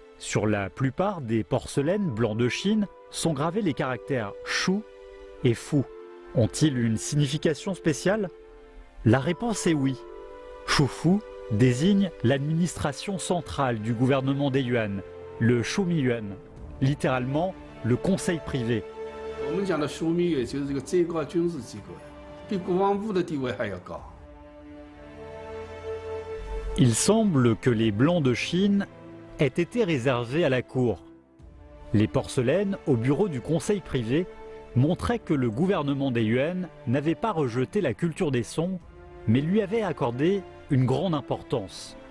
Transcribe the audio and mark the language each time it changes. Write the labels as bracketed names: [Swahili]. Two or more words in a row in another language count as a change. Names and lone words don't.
[French] Sur la plupart des porcelaines blanc de Chine sont gravés les caractères Shu et Fu. Ont-ils une signification spéciale? La réponse est oui. Shufu désigne l'administration centrale du gouvernement des Yuan, le Shumiyuan, littéralement le conseil privé. [Chinese] 我们讲的枢密院就是这个最高军事机构，比国防部的地位还要高。 [French] Il semble que les blancs de Chine aient été réservés à la cour. Les porcelaines au bureau du conseil privé montraient que le gouvernement des Yuan n'avait pas rejeté la culture des Song, mais lui avait accordé une grande importance.